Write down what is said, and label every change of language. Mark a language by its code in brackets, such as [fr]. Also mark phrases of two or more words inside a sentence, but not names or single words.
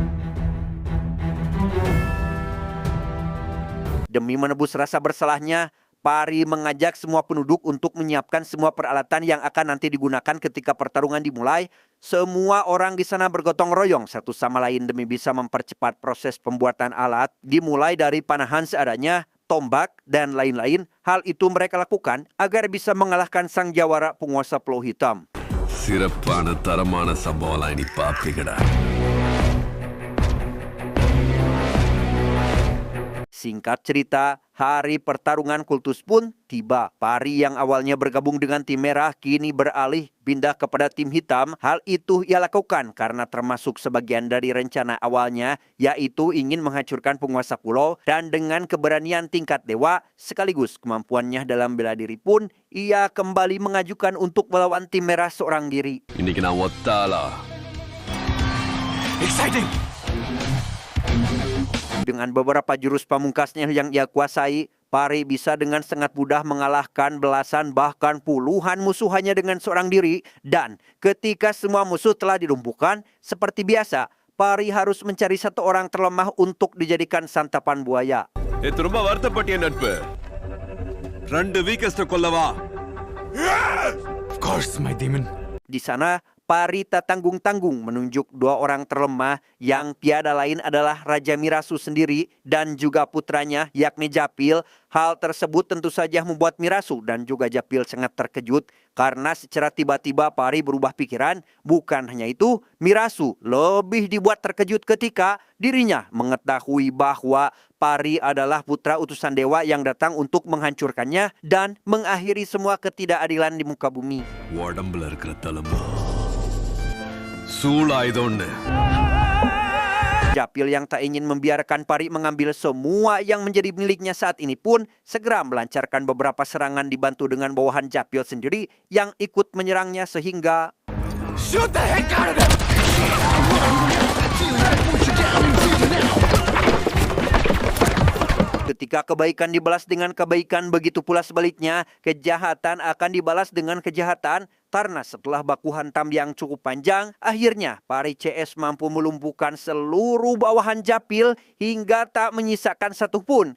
[id] Demi menebus rasa bersalahnya, Pari mengajak semua penduduk untuk menyiapkan semua peralatan yang akan nanti digunakan ketika pertarungan dimulai. Semua orang di sana bergotong royong satu sama lain demi bisa mempercepat proses pembuatan alat, dimulai dari panahan seadanya, tombak, dan lain-lain. Hal itu mereka lakukan agar bisa mengalahkan sang jawara penguasa Pulau Hitam. [ta] சிறப்பான தரமான சம்பவம் நீ பாப்பீங்கடா. [id] Singkat cerita, hari pertarungan kultus pun tiba. Pari yang awalnya bergabung dengan tim merah kini beralih pindah kepada tim hitam. Hal itu ia lakukan karena termasuk sebagian dari rencana awalnya, yaitu ingin menghancurkan penguasa pulau, dan dengan keberanian tingkat dewa sekaligus kemampuannya dalam bela diri pun, ia kembali mengajukan untuk melawan tim merah seorang diri. [ta] இன்னைக்கு நான் ஒத்தாளா. Exciting! [id] Dengan beberapa jurus pamungkasnya yang ia kuasai, Pari bisa dengan sangat mudah mengalahkan belasan bahkan puluhan musuh hanya dengan seorang diri. Dan ketika semua musuh telah dilumpuhkan, seperti biasa, Pari harus mencari satu orang terlemah untuk dijadikan santapan buaya. [ta] இது ரொம்ப வருத்தப்பட்டிய நட்பு. 2 வீக்கஸ்ட கொல்லவா? [en] Of course, my demon. [id] Di sana, Pari tak tanggung-tanggung menunjuk 2 orang terlemah yang tiada lain adalah Raja Mirasu sendiri dan juga putranya yakni Japil. Hal tersebut tentu saja membuat Mirasu dan juga Japil sangat terkejut karena secara tiba-tiba Pari berubah pikiran. Bukan hanya itu, Mirasu lebih dibuat terkejut ketika dirinya mengetahui bahwa Pari adalah putra utusan dewa yang datang untuk menghancurkannya dan mengakhiri semua ketidakadilan di muka bumi. [ta] உடம்புல இருக்கிற தழும்பு சூளாயுதம்னு. [id] Japil yang tak ingin membiarkan Pari mengambil semua yang menjadi miliknya saat ini pun segera melancarkan beberapa serangan dibantu dengan bawahan Japil sendiri yang ikut menyerangnya sehingga [en] Shoot the heck out of them! [id] Ketika kebaikan dibalas dengan kebaikan, begitu pula sebaliknya, kejahatan akan dibalas dengan kejahatan. Karena setelah baku hantam yang cukup panjang, akhirnya Pari CS mampu melumpuhkan seluruh bawahan Japil hingga tak menyisakan satupun.